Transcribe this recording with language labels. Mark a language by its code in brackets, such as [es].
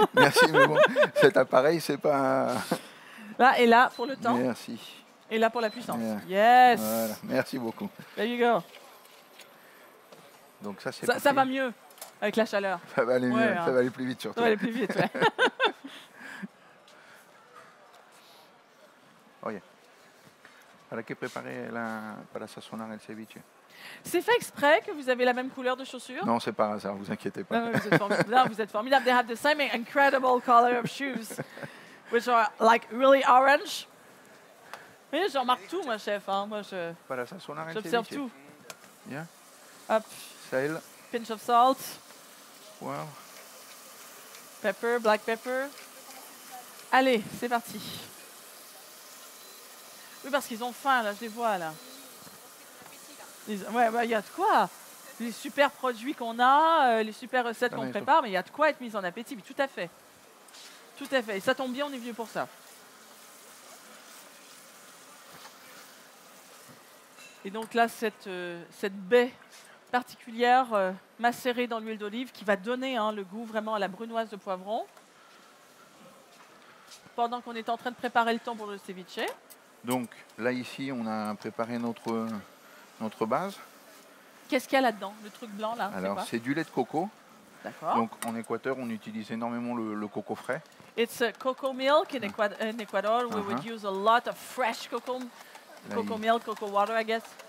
[fr] merci, mais bon, cet appareil, c'est pas... Là et là pour le temps. Merci. Et là pour la puissance. [en] Yeah. Yes. [fr] Voilà, merci beaucoup. [en] There you go. [fr] Donc ça, c'est Ça va mieux avec la chaleur. Ça va aller mieux, Ouais, hein. ça va aller plus vite surtout. Ça va aller plus vite, ouais. [es] Oye, ¿para qué preparé para sazonar el ceviche? [fr] C'est fait exprès que vous avez la même couleur de chaussures? Non, c'est par hasard, vous inquiétez pas. Non, vous êtes formidable. [en] They have the same incredible color of shoes, which are like really orange. [fr] Oui, je remarque tout, moi, chef. Hein. Moi, [es] Para sazonar el [fr] j'observe [es] ceviche. [fr] tout. [en] Yeah. Hop, [fr] Sel, [en] pinch of salt, wow. pepper, black pepper. [fr] Allez, c'est parti. Oui, parce qu'ils ont faim, là, je les vois, là. Ouais, il y a de quoi. Les super produits qu'on a, les super recettes qu'on prépare, mais il y a de quoi être mis en appétit. Oui, tout à fait. Tout à fait. Et ça tombe bien, on est venu pour ça. Et donc là, cette baie particulière macérée dans l'huile d'olive qui va donner le goût vraiment à la brunoise de poivron. Pendant qu'on est en train de préparer le thon pour le ceviche. Donc là, ici, on a préparé notre base. Qu'est-ce qu'il y a là-dedans? Le truc blanc, là? Alors, c'est du lait de coco. D'accord. Donc en Équateur, on utilise énormément le coco frais. [en] It's a cocoa milk in Ecuador. We would use a lot of fresh cocoa milk, cocoa water, I guess.